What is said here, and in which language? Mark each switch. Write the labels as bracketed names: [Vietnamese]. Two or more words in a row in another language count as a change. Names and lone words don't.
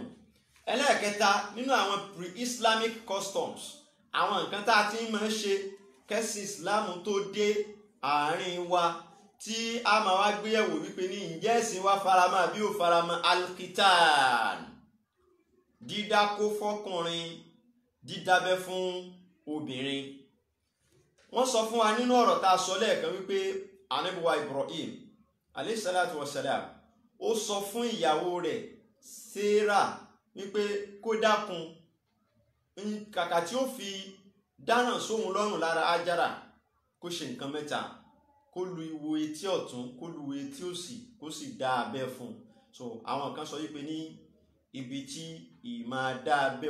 [Yoruba] ẹlẹ́ẹ̀kẹta nínú àwọn [English] pre-Islamic customs [Yoruba] àwọn nǹkan tá a ti máa ń ṣe kẹ́sì Islam tó dé àárín wa tí a máa wá gbéyẹ̀wò wípé ní ǹjẹ́ ẹ̀sìn wa faramọ́ àbí ò faramọ́ alkitan dídákó fọ́kùnrin dídábẹ́ fún obìnrin. wọ́n sọ fún wa nínú ọ̀rọ̀ tá a sọ lẹ́ẹ̀kan wípé Ànábì wa Ibrahim [Arabic] عليه الصلاة والسلام [Yoruba] ó sọ fún ìyàwó rẹ̀ Sarah wípé kó dákun kàkà tí ó fi dáná sóhun lọ́rùn lára Ájára kó ṣe nǹkan mẹ́ta kó lu ihò etí ọ̀tún kó lu etí òsì kó sì dá abẹ́ fún un so àwọn kan sọ wípé ní ibi tí ìmáa dá abẹ́